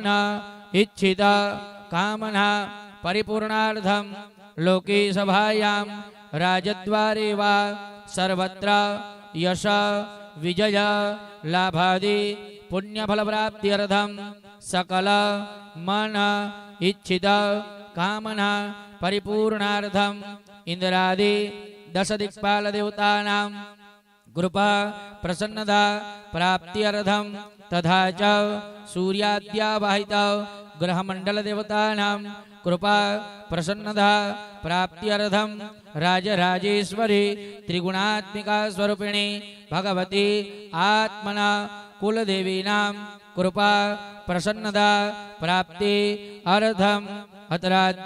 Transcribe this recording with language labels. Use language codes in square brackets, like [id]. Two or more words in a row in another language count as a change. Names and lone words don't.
[sa] ઇચ્છિત કામના પરિપૂર્ણાર્થમ લોકે સભાયામ રાજદ્વારે વા સર્વત્ર યશ વિજય લાભાદિ પુણ્યફલ પ્રાપ્ત્યર્થમ સકલ મન ઇચ્છિત કામના પરિપૂર્ણાર્થમ ઇન્દ્રાદિ દશ દિક્પાલ દેવતાનામ कृपा प्रसन्नता प्राप्त्यर्थम तथा च सूर्याद्यावाहित ग्रहमंडल देवतानां कृपा प्रसन्नता प्राप्त्यर्थम राजराजेश्वरी त्रिगुणात्मिका स्वरूपिणी भगवती आत्मना कुलदेवीनां कृपा प्रसन्नता प्राप्ति अर्थम अत्राद्य